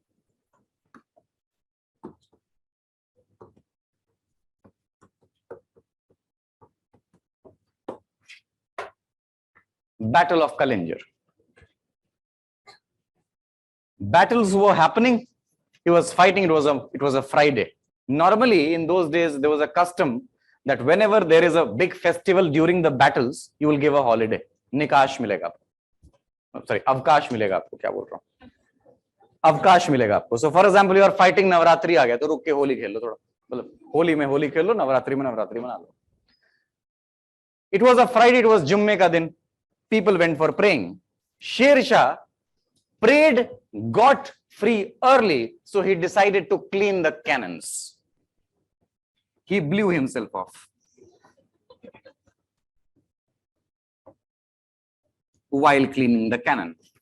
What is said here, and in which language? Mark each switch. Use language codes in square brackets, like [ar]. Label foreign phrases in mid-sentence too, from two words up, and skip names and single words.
[en] Battle of Kalinjar. Battles were happening. He was fighting. It was a Friday. Normally, in those days, there was a custom that whenever there is a big festival during the battles, you will give a holiday. [hi] निकाश मिलेगा। Sorry, अवकाश मिलेगा आपको। क्या बोल रहा हूँ? अवकाश मिलेगा आपको. [en] So, for example, you are fighting [hi] नवरात्रि आ गया, तो रुक के होली खेल लो थोड़ा. मतलब होली में होली खेल लो, नवरात्रि में नवरात्रि मना लो. [en] It was a Friday. It was [hi] जुम्मे का दिन. [en] People went for praying. Sher Shah prayed, got free early, so he decided to clean the cannons. He blew himself off. While cleaning the cannon.